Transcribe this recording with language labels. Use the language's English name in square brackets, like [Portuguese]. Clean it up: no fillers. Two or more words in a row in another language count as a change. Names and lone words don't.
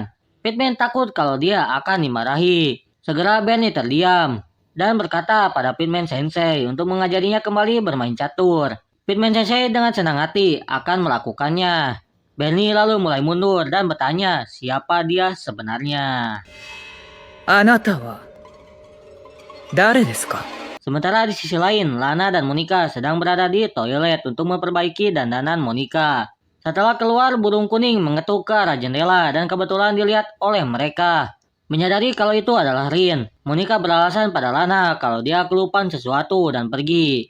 [Indonesian] Pittman takut kalau dia akan dimarahi. Segera Bernie terdiam dan berkata pada Pittman Sensei untuk mengajarinya kembali bermain catur. Pittman Sensei dengan senang hati akan melakukannya. Bernie lalu mulai mundur dan bertanya siapa dia sebenarnya. [Japanese] あなたは誰ですか? [Indonesian] Sementara di sisi lain, Lana dan Monica sedang berada di toilet untuk memperbaiki dandanan Monica. Setelah keluar, burung kuning mengetuk ke arah jendela dan kebetulan dilihat oleh mereka. Menyadari kalau itu adalah Rin, Monica beralasan pada Lana kalau dia kelupaan sesuatu dan pergi.